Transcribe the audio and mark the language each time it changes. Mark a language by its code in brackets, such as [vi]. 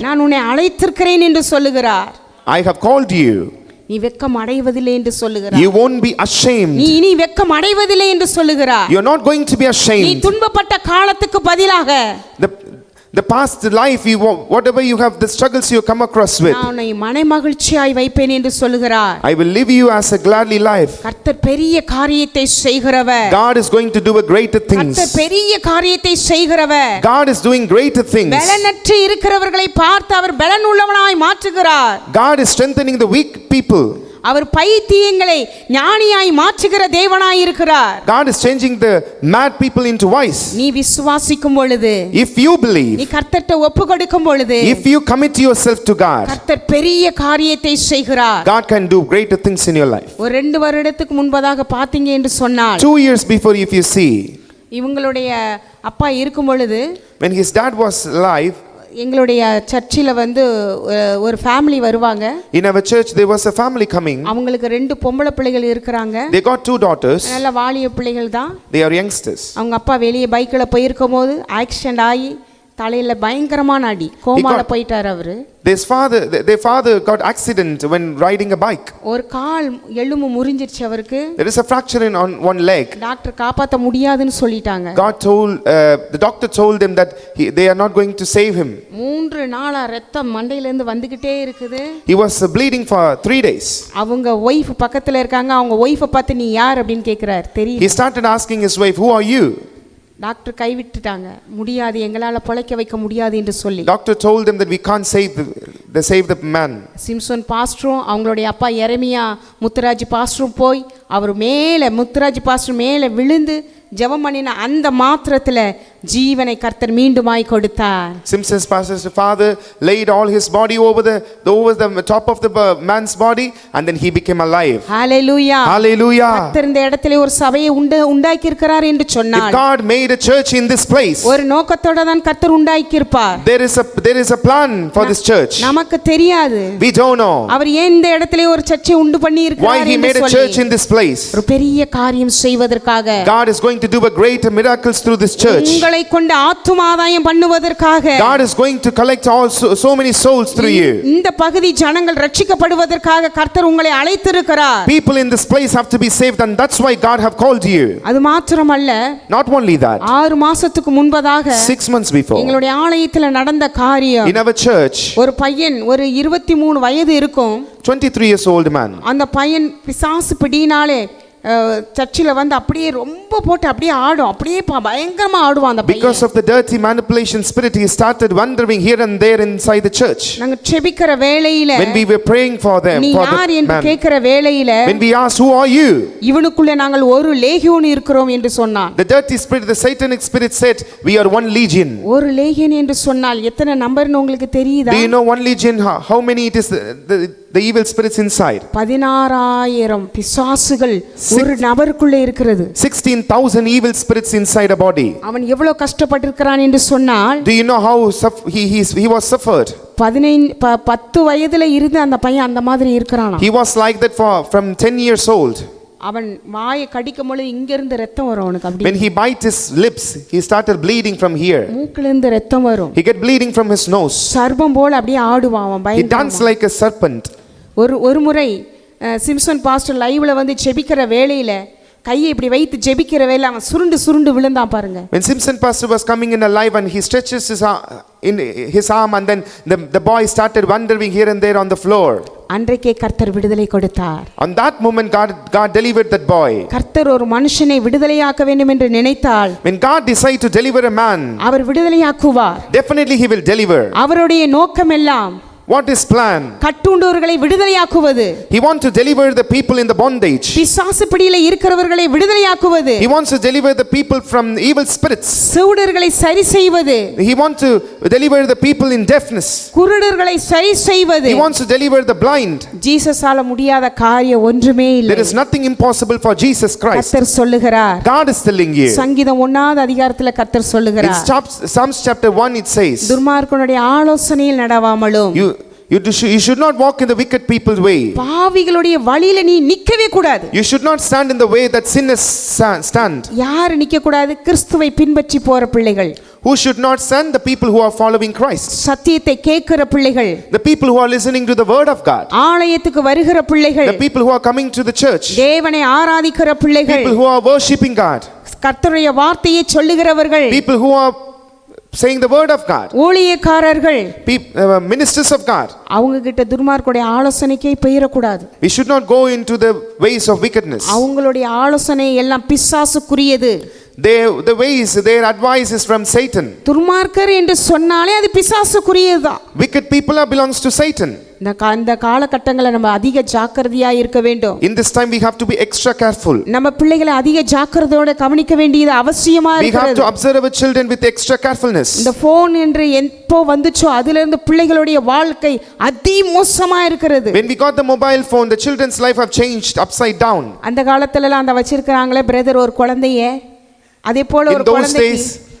[ta] நான் உன்னை அழைத்திருக்கிறேன் என்று சொல்லுகிறார். [en] I have called you. [ta] நீ வெட்கம் அடைவதில்லை என்று சொல்லுகிறார். [en] You won't be ashamed. [ta] நீ இனி வெட்கம் அடைவதில்லை என்று சொல்லுகிறார். [en] You are not going to be ashamed. [ta] நீ துன்பப்பட்ட காலத்துக்கு பதிலாக, [en] the past life, whatever you have, the struggles you come across with, [ta] நான் உன்னை மனமகிழ்ச்சியாய் வைப்பேன் என்று சொல்லுகிறார். [en] I will live you as a gladly life. [ta] கர்த்தர் பெரிய காரியத்தை செய்கிறவர். [en] God is going to do a greater things. [ta] கர்த்தர் பெரிய காரியத்தை செய்கிறவர். [en] God is doing greater things. [ta] பலனற்று இருக்கிறவர்களை பார்த்து அவர் பலன் உள்ளவனாய் மாற்றுகிறார். [en] God is strengthening the weak people. [ta] அவர் பைத்தியங்களை ஞானியாய் மாற்றுகிற தேவனாய் இருக்கிறார். [en] God is changing the mad people into wise. [ta] நீ விசுவாசிக்கும் பொழுது, [en] if you believe, [ta] நீ கர்த்தர்ட்ட ஒப்புக்கொடுக்கும் பொழுது, [en] if you commit yourself to God, [ta] கர்த்தர் பெரிய காரியத்தை செய்கிறார். [en] God can do greater things in your life. [ta] ஒரு 2 வருடத்துக்கு முன்பதாக பாத்தீங்க என்று சொன்னால், [en] 2 years before, if you see, [ta] இவங்களுடைய அப்பா இருக்கும் பொழுது, [en] when his dad was alive, [ta] எங்களுடைய சர்ச்சில் வந்து ஒரு ஃபேமிலி வருவாங்க. [en] in our church there was a family coming. [ta] அவங்களுக்கு 2 பொம்பளை பிள்ளைகள் இருக்காங்க. [en] they got 2 daughters. [ta] நல்ல வாலிய பிள்ளைகள் தான். [en] they are youngsters. [ta] அவங்க அப்பா வெளியே பைக்கில் போயிருக்கும்போது ஆக்சிடென்ட் ஆகி தலையில பயங்கரமான அடி, கோமால போயிட்டார் அவரு. [en] Their father got accident when riding a bike. [ta] ஒரு கால் எலும்பு முறிஞ்சிருச்சு அவருக்கு. [en] There is a fracture on one leg. [ta] Doctor காப்பாத்த முடியாதுன்னு சொல்லிட்டாங்க. [en] The doctor told them that they are not going to save him. [ta] 3 நாளா ரத்தம் மண்டையில இருந்து வந்துகிட்டே இருக்குது. [en] He was bleeding for 3 days. [ta] அவங்க ஒய்ஃப் பக்கத்துல இருக்காங்க. அவங்க ஒய்ஃபை பார்த்து நீ யார் அப்படின்னு கேக்குறார். தெரியல. [en] He started asking his wife, who are you? [ta] Doctor கைவிட்டுட்டாங்க. முடியாது, எங்களால பொழைக்க வைக்க முடியாது என்று சொல்லி. [en] Doctor told them that we can't save the man. [ta] Simpson பாஸ்டரும் அவங்களுடைய அப்பா எரேமியா முத்துராஜ் பாஸ்டரும் போய் அவர் மேலே முத்துராஜ் பாஸ்டர் மேலே விழுந்து ஜெபம் பண்ணின அந்த மாத்திரத்துல ஜீவனை கர்த்தர் மீண்டுமாய் கொடுத்தார். [en] Simpson's pastor's father laid all his body over the top of the man's body, and then he became alive. Hallelujah. Hallelujah. [ta] கர்த்தர் இந்த இடத்திலே ஒரு சபையை உண்டாக்கி இருக்கிறார் என்று சொன்னார். [en] If God made a church in this place, [ta] ஒரு நோக்கத்தோட தான் கர்த்தர் உண்டாக்கி இருப்பார். [en] there is a plan for this church. [ta] நமக்கு தெரியாது. [en] We don't know. [ta] அவர் ஏன் இந்த இடத்திலே ஒரு சர்ச்சை உண்டு பண்ணி இருக்கிறார் [en] Why he made a church in this place. [ta] ஒரு பெரிய காரியம் செய்வதற்காக. [en] God is going to do a great miracles through this church. [ta] உங்களை கொண்டு ஆத்தும ஆதாயம் பண்ணுவதற்காக. [en] God is going to collect so many souls through you. [ta] இந்த பகுதி ஜனங்கள் ரட்சிக்கப்படுவதற்காக கர்த்தர் உங்களை அழைத்திருக்கிறார். [en] People in this place have to be saved, and that's why God have called you. [ta] அது மாத்திரமல்ல, [en] not only that, [ta] 6 மாசத்துக்கு முன்பதாக [en] 6 months before, [ta] எங்களுடைய ஆலயத்தில் நடந்த காரியம், [en] in our church, [ta] ஒரு பையன் ஒரு 23 வயது இருக்கும், [en] 23 years old man, [ta] அந்த பையன் பிசாசு பிடினாலே சர்ச்சில் வந்து அப்படியே ரொம்ப போட்டு அப்படியே ஆடும், அப்படியே பயங்கரமா ஆடுவான் அந்த பையன். [en] Because of the dirty manipulation spirit, he started wandering here and there inside the church. [ta] நாங்க ஜெபிக்கிற வேளையில, [en] when we were praying for them, [ta] நீ யார் என்று கேக்குற வேளையில, [en] when we asked, who are you, [ta] இவனுக்குள்ள நாங்கள் ஒரு லேகியோன் இருக்கிறோம் என்று சொன்னான். [en] the dirty spirit, the satanic spirit said, we are one legion. [ta] ஒரு லேகியன் என்று சொன்னால் எத்தனை நம்பர்னு உங்களுக்கு தெரியுதா? [en] Do you know one legion, how many it is, the evil spirits inside? [ta] 16,000 பிசாசுகள் ஒரு நபருக்குள்ள இருக்கிறது. [en] 16,000 evil spirits inside a body. [ta] அவன் எவ்வளவு கஷ்டப்பட்டிருக்கிறான் என்று சொன்னால், [en] do you know how he was suffered? [ta] 10 வயதுல இருந்து அந்த பையன் அந்த மாதிரி இருக்கிறானா. [en] He was like that from 10 years old. [ta] அவன் வாயை கடிக்கும் பொழுது இங்க இருந்து ரத்தம் வரும் அவனுக்கு. அப்படி [en] when he bite his lips, he started bleeding from here. [ta] மூக்குல இருந்து ரத்தம் வரும். [en] he get bleeding from his nose. [ta] சர்ப்பம் போல அப்படியே ஆடுவான் அவன் பயங்கரமா. [en] he danced like a serpent. [ta] ஒரு முறை சிம்சன் பாஸ்டர் லைவ்ல வந்து ஜெபிக்கிற வேளையில கையை இப்படி வைத்து ஜெபிக்கிற வேளை அவன் சுருண்டு விழுந்தான் பாருங்க. [en] when Simpson pastor was coming in alive and he stretches his arm, and then the boy started wandering here and there on the floor. [ta] அன்றைக்கே கர்த்தர் விடுதலை கொடுத்தார். [en] on that moment God delivered that boy. [ta] கர்த்தர் ஒரு மனுஷனை விடுதலையாக்க வேண்டும் என்று நினைத்தால், [en] when God decide to deliver a man, [ta] our விடுதலையாக்குவார். [en] definitely he will deliver. [ta] அவருடைய நோக்கம் எல்லாம், [en] what is plan? [ta] கட்டுண்டவர்களை விடுதலையாக்குவது. [en] he want to deliver the people in the bondage. [ta] பிசாசு பிடியில இருக்கிறவர்களை விடுதலையாக்குவது. [en] he wants to deliver the people from evil spirits. [ta] செவிடர்களை சரி செய்வது. [en] he want to deliver the people in deafness. [ta] குருடர்களை சரி செய்வது. [en] he wants to deliver the blind. [ta] ஜீசஸால முடியாத காரியம் ஒன்றுமே இல்லை. [en] there is nothing impossible for Jesus Christ. [ta] கர்த்தர் சொல்லுகிறார். [en] God is telling you. [ta] சங்கீதம் 1வது அதிகாரத்துல கர்த்தர் சொல்லுகிறார். [en] in Psalms chapter 1 it says, [ta] துர்மார்க்கனுடைய ஆலோசனையில் நடவாமலும், [en] you should not walk in the wicked people's way. [ta] பாவிகளுடைய வழியில நீ நிக்கவே கூடாது. [en] you should not stand in the way that sinners stand. [ta] யார் நிக்க கூடாது? கிறிஸ்துவை பின்பற்றி போற பிள்ளைகள். [en] who should not stand? the people who are following Christ. [ta] சத்தியத்தை கேட்கிற பிள்ளைகள். [en] the people who are listening to the word of God. [ta] ஆலயத்துக்கு வருகிற பிள்ளைகள். [en] the people who are coming to the church. [ta] தேவனை ஆராதிக்கிற பிள்ளைகள். [en] people who are worshiping God. [ta] கர்த்தருடைய வார்த்தையை சொல்லுகிறவர்கள். [en] people who are saying the word of God. [ta] ஊழியக்காரர்கள். [en] ministers of God. [ta] அவங்க கிட்ட துர்மார்க்கனுடைய ஆலோசனைக்கே போயிர கூடாது. [en] we should not go into the ways of wickedness. [ta] அவங்களுடைய ஆலோசனை எல்லாம் பிசாசுக்குரியது. [en] the ways, their advice is from Satan. [ta] துர்மார்க்கர் என்று சொன்னாலே அது பிசாசுக்குரியதுதான். [en] wicked people belongs to Satan. [ta] இந்த காலகட்டங்களை நம்ம அதிக ஜாக்கிரதையா இருக்க வேண்டும். [en] in this time we have to be extra careful. [ta] நம்ம பிள்ளைகளை அதிக ஜாக்கிரதையோட கவனிக்க வேண்டியது அவசியமா இருக்கிறது. [en] we have to observe our children with extra carefulness. [ta] இந்த போன் என்று எப்போ வந்துச்சோ அதில இருந்து பிள்ளைகளுடைய வாழ்க்கை அதிமோசமா இருக்கிறது. [en] when we got the mobile phone, the children's life have changed upside down. [ta] அந்த காலத்துல எல்லாம் அந்த வச்சிருக்காங்களே பிரதர் ஒரு குழந்தைய, அதே போல ஒரு குழந்தைக்கு